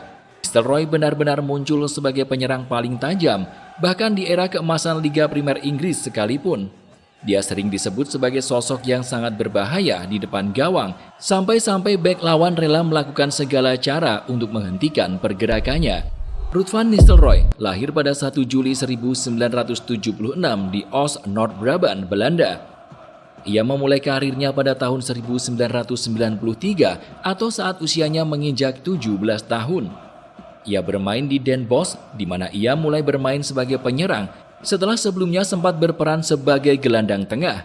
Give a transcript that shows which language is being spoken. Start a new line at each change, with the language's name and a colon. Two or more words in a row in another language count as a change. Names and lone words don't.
Indonesian: Nistelrooy benar-benar muncul sebagai penyerang paling tajam, bahkan di era keemasan Liga Primer Inggris sekalipun. Dia sering disebut sebagai sosok yang sangat berbahaya di depan gawang, sampai-sampai bek lawan rela melakukan segala cara untuk menghentikan pergerakannya. Ruud van Nistelrooy lahir pada 1 Juli 1976 di Oost-Noord-Brabant, Belanda. Ia memulai karirnya pada tahun 1993 atau saat usianya menginjak 17 tahun. Ia bermain di Den Bosch, di mana ia mulai bermain sebagai penyerang, setelah sebelumnya sempat berperan sebagai gelandang tengah.